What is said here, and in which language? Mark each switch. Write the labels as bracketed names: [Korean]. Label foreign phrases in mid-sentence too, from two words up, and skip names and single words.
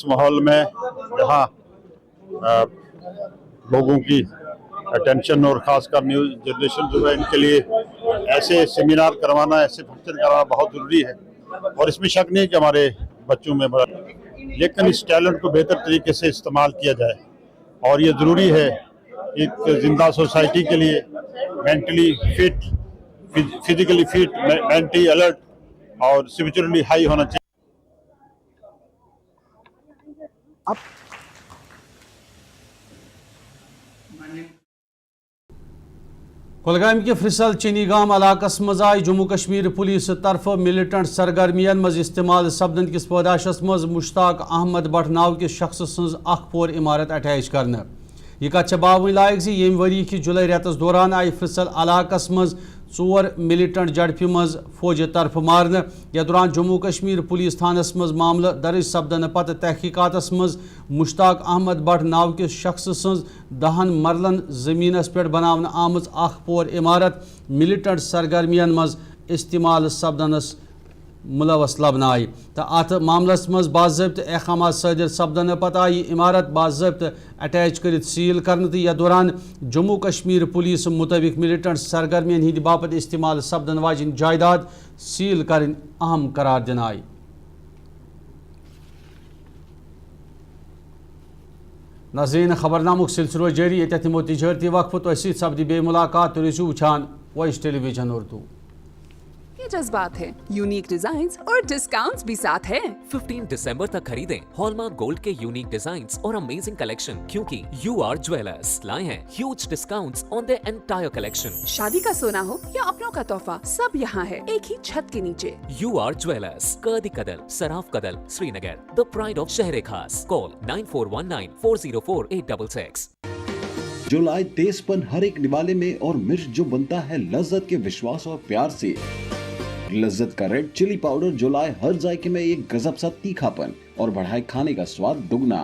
[Urdu] اس ماحول میں جہاں لوگوں کی اٹینشن اور خاص کر [English] new generation [Urdu] جو ہے ان کے لیے ایسے سیمینار کروانا ایسے فنکشن کروانا بہت ضروری ہے اور اس میں شک نہیں کہ ہمارے بچوں میں بڑا لیکن اس ٹیلنٹ کو بہتر طریقے سے استعمال کیا جائے اور یہ ضروری ہے ایک زندہ سوسائٹی کے لیے [English] mentally fit physically fit mentally alert [Urdu] اور [English] spiritually high [Urdu] ہونا چاہیے. [Kashmiri] کولگام کے فرسل چینی گام علاقہ مز آئی جموں کشمیر پولیس طرف ملیٹنٹ سرگرمین مز استعمال سپدن کس پاداشس مز مشتاق احمد بٹ ناو کس شخص سنز اخ پور عمارت اٹیچ کرنا یہ کت باون لائق زی یم وری کہ جولائی ریتس دوران آئی فرسل علاقہ مز ژور ملیٹنٹ جڑپہ مز فوجی طرف مارنے یا دوران جموں کشمیر پولیس تھانس مز معاملہ درج سپدن پتہ تحقیقاتس مز مشتاق احمد بٹ ناو کس شخص سنز 10 مرلن زمینس پہ بناونہ آمز اخ پور عمارت ملیٹنٹ سرگرمین مز استعمال سپدنس ملوث لبنہ آئی تو ات معاملس مز باضابطہ احکامات صادر سپدن پتہ آئی عمارت باضابطہ اٹیچ کرت سیل کرنے تو یا دوران جموں کشمیر پولیس مطابق ملیٹنٹ سرگرمین ہند باپت استعمال سپدن واجن جائیداد سیل کرن اہم قرار دن آئی. ناظرین خبرنامک سلسلہ جاری یہ تمو تجارتی وقفہ تو ست سپدی بے ملاقات تو روزو وچھان وائس ٹیلی ویژن اردو. [Urdu] یہ جذبات ہے [English] unique designs [Urdu] اور ڈسکاؤنٹس بھی ساتھ ہیں. 15 دسمبر تک خریدیں [English] hallmark gold [Urdu] کے [English] unique designs [Urdu] اور [English] amazing collection [Urdu] کیونکہ یو آر جویلرز لائے ہیں [English] huge discounts on their entire collection. [Urdu] شادی کا سونا ہو یا اپنوں کا تحفہ سب یہاں ہے ایک ہی چھت کے نیچے. یو آر جویلرز قادی کدل سراف کدل سری نگر [English] the pride of [Urdu] شہر خاص. کال 9419404866. جو لائے تیز پن ہر ایک نوالے میں اور مرچ جو بنتا ہے لذت کے وشواس اور پیار سے. لذت کا [English] red chili powder [Urdu] جو لائے ہر ذائقے میں ایک گزب سا تیکھا پن اور بڑھائے کھانے کا سواد دگنا.